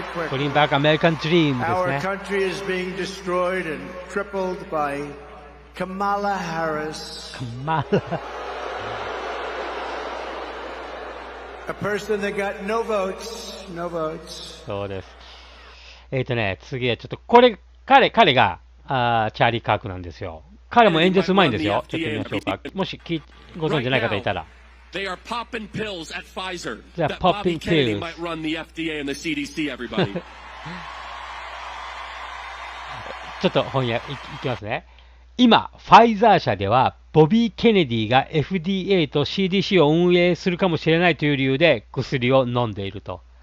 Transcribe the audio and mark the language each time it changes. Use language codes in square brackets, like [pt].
[en] Bring back American dream [ja] ですね。 [en] Our country is being destroyed and crippled by Kamala Harris.A person that got no votes. [ja] そうです。次はちょっと彼がチャーリー・カークなんですよ。彼も演説うまいんですよ。ちょっと見ましょうか。もしご存知ない方いたら。 [en] They are popping pills at Pfizer. That Bobby Kennedy might run the FDA and the CDC, everybody. [ja] ちょっと翻訳いきますね。今、ファイザー社では、ボビー・ケネディが FDA と CDC を運営するかもしれないという理由で薬を飲んでいると。